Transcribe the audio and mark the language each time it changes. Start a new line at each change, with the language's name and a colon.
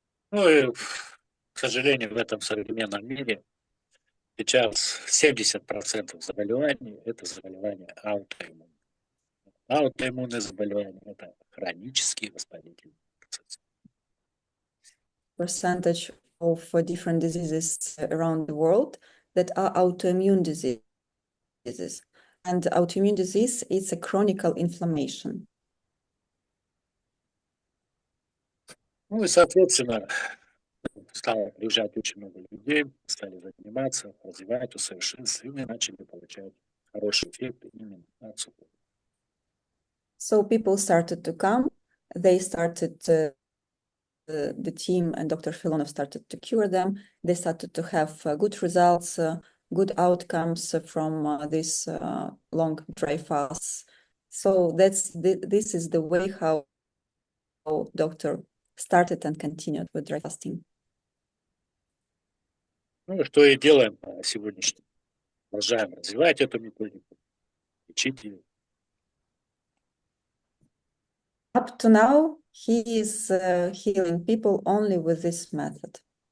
Russian: Ну и, к сожалению, в этом современном мире сейчас 70% заболеваний – это заболевания аутоиммунные. Аутоиммунные заболевания – это хронические воспалительные процессы.
English: Percentage of different diseases around the world that are autoimmune diseases. And autoimmune disease is a chronic inflammation.
Russian: Ну и, соответственно, стало приезжать очень много людей, стали заниматься, развивать, усовершенствовать, и начали получать хорошие эффекты именно от сухого.
English: So people started to come, they started the team and Dr. Filonov started to cure them. They started to have good results, good outcomes from this long dry fasts. So this is the way how doctor started and continued with dry fasting.
Russian: Ну и что и делаем по сегодняшнему. Продолжаем развивать эту методику, лечить ее.
English: Up to now, he is healing people only with this method.